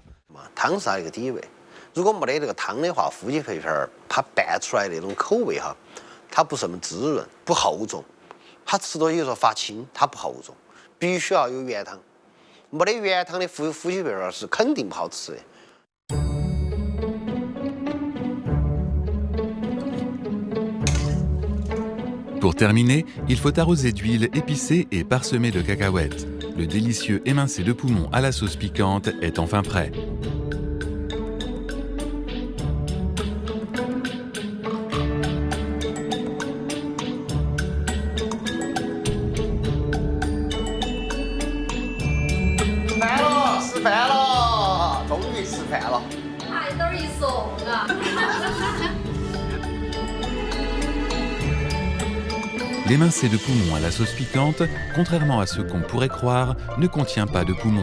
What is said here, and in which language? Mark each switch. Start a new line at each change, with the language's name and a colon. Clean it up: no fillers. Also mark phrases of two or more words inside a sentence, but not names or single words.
Chinese: 汤是它一个底味，如果没得这个汤的话，夫妻肺片它拌出来那种口味哈，它不是那么滋润，不厚重，它吃多有时候发青，它不厚重，必须要有原汤。没得原汤的夫妻肺片是肯定不好吃的。
French: Pour terminer, il faut arroser d'huile épicée et parsemée de cacahuètes. Le délicieux émincé de poumon à la sauce piquante est enfin prêt. L'émincé de poumon à la sauce piquante, contrairement à ce qu'on pourrait croire, ne contient pas de poumon.